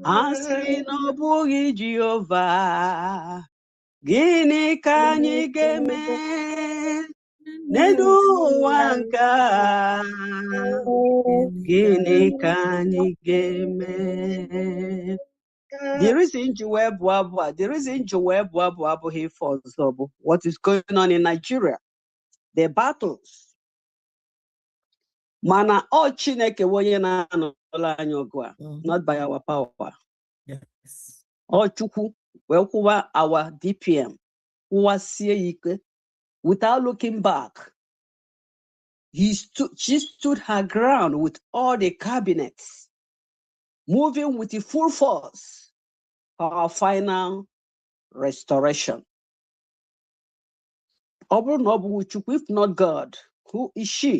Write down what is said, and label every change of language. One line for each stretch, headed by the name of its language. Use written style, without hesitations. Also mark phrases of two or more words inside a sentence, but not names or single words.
Igbo: Asị na ọ bụghị Jehova, gịnị ka anyị ga-eme n'elu ụwa nke a? Gịnị ka anyị ga-eme?
English: The reason
Igbo: ji wee bụ abụ a,
English: the reason
Igbo: ji wee bụ abụ abụghị ife ọzọ bụ
English: what is going on in Nigeria, the battles.
Igbo: Mana ọ Chineke bụ onye na-anọla anyị ọgụ a,
English: not by our power.
Igbo: Yes. Ọ Chukwu wee kwụwa
English: our DPM,
Igbo: kwụwasie ike
English: without looking back. She stood her ground with all the cabinets, moving with the full force for our final restoration. If not God, who is she?